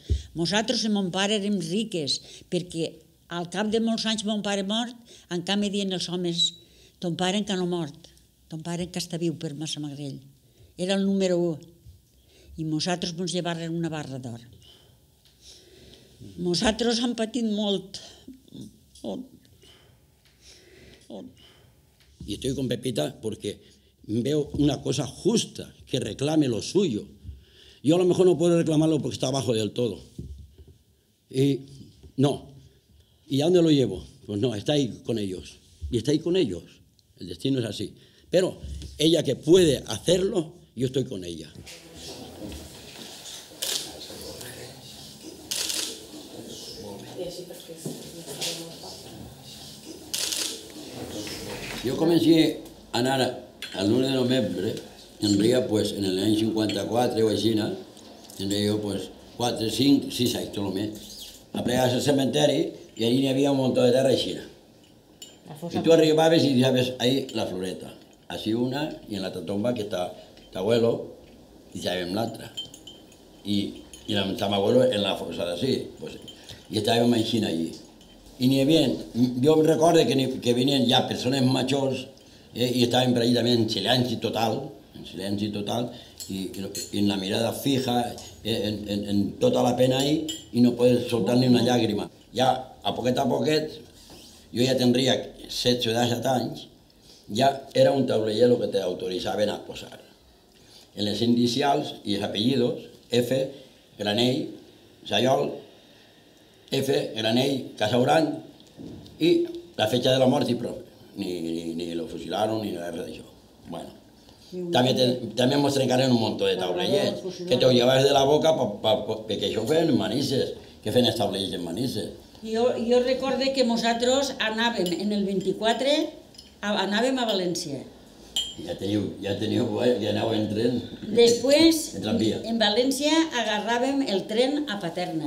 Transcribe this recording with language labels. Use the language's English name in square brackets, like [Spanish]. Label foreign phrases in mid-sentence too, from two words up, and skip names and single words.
[Catalan] Nosaltres i mon pare érem riques, perquè al cap de molts anys mon pare mort, en canvi dient els homes, ton pare encara no mort, ton pare encara està viu per Massamagrell. Era el número 1. I nosaltres ens llevaren una barra d'or. Nosaltres hem patit molt. [Spanish] Y estoy con Pepita porque veo una cosa justa, que reclame lo suyo. Yo a lo mejor no puedo reclamarlo porque está abajo del todo. Y no. ¿Y a dónde lo llevo? Pues no, está ahí con ellos. Y está ahí con ellos. El destino es así. Pero ella que puede hacerlo, yo estoy con ella. Yo comencé [Catalan] a anar el 1 de novembre, [Spanish] tendría pues en el año 54 [Catalan] o així, [Spanish] tendría yo pues 4, 5, 6 [Catalan] anys, tot el mes, a plegar al cementeri y allí hi havia un montón de terra així. [Spanish] Y tú arribabas y sabes ahí la floreta, así una, y en la otra tomba que está tu abuelo, y [Catalan] sabem l'altra. [Spanish] Y mi abuelo en la fosa así, pues, y [Catalan] estàvem així allí. I n'hi havia, jo recordo que venien ja persones majors i estaven per allí també en silenci total, i en la mirada fija, en tota la pena ahí, i no poder soltar ni una llàgrima. Ja, a poquet, jo ja tindria 16 o 17 anys, ja era un taulell que t'autoritzaven a posar. En les inicials i els apellidos, F, Granell, Sayol, F, Granell, Casauran, [Spanish] y la fecha de la muerte y prou. Ni lo fusilaron ni nada de eso. Bueno, también nos trencaron un montón [Catalan] de taulellets, que te ho llevaves de la boca perquè això ho feien en Manises, que feien els taulellets en Manises. Jo recorde que nosaltres anàvem en el 24, anàvem a València. Ja anàveu en tren. Després, en València, agarràvem el tren a Paterna.